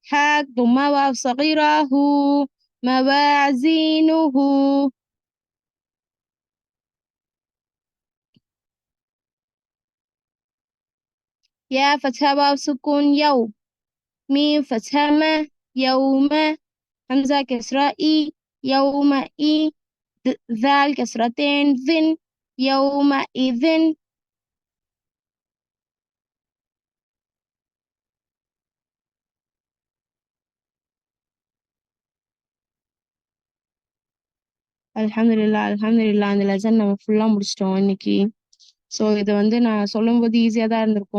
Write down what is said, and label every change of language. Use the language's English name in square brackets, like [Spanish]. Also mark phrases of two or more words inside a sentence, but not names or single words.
[Arabic] حاء ثم واو صغيرة هو موازينه يا فتحة واو سكون يوم ميم فتحة ما يوم همزة كسرة إي يومئذ ذال كسرتين ذن يومئذ [Tamil] அல்ஹம்துலில்லாஹ் அந்த லெசன் நம்ம ஃபுல்லா முடிச்சிட்டோம் இன்னைக்கு. ஸோ இது வந்து நான் சொல்லும்போது ஈஸியா தான் இருந்திருக்கும்.